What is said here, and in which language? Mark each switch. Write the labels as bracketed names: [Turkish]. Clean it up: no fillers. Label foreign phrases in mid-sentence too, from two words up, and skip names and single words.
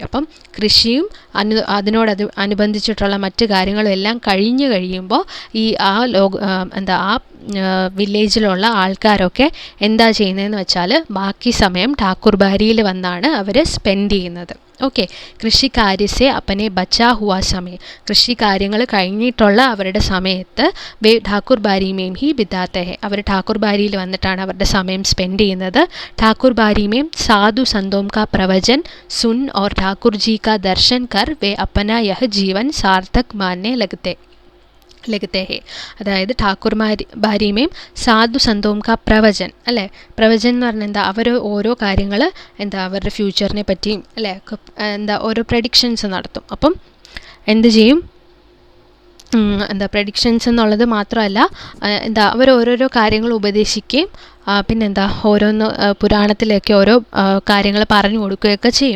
[Malayalam] അപ്പം കൃഷിയും അനുബന്ധിച്ചിട്ടുള്ള മറ്റ് കാര്യങ്ങളും എല്ലാം കഴിഞ്ഞ് കഴിയുമ്പോൾ ഈ വില്ലേജിലുള്ള ആൾക്കാരൊക്കെ എന്താ ചെയ്യുന്നതെന്ന് വെച്ചാൽ ബാക്കി സമയം ഠാക്കൂർ ബാരിയിൽ വന്നാണ് അവർ സ്പെൻഡ് ചെയ്യുന്നത്. ഓക്കെ. [Hindi] कृषि कार्य से अपने बचा हुआ समय, [Malayalam] കൃഷി കാര്യങ്ങൾ കഴിഞ്ഞിട്ടുള്ള അവരുടെ സമയത്ത് [Hindi] वे ठाकुर बारी में ही बिताते हैं. [Malayalam] അവർ ഠാക്കൂർ ബാരിയിൽ വന്നിട്ടാണ് അവരുടെ സമയം സ്പെൻഡ് ചെയ്യുന്നത്. [Hindi] ठाकुर बारी में साधु संतों का प्रवचन सुन और ठाकुर जी का दर्शन कर वे अपना यह जीवन सार्थक मानने लगते हैं. [Malayalam] അതായത് [Hindi] ठाकुर बारी में साधु संतों का प्रवचन [Malayalam] അല്ലേ. പ്രവചൻ എന്ന് പറഞ്ഞാൽ എന്താ, അവർ ഓരോ കാര്യങ്ങൾ അവരുടെ ഫ്യൂച്ചറിനെ പറ്റിയും അല്ലേ ഓരോ പ്രഡിക്ഷൻസ് നടത്തും. അപ്പം എന്ത് ചെയ്യും, എന്താ പ്രഡിക്ഷൻസ് എന്നുള്ളത് മാത്രമല്ല, എന്താ അവർ ഓരോരോ കാര്യങ്ങൾ ഉപദേശിക്കുകയും പിന്നെന്താ ഓരോന്ന് പുരാണത്തിലൊക്കെ ഓരോ കാര്യങ്ങൾ പറഞ്ഞു കൊടുക്കുകയൊക്കെ ചെയ്യും.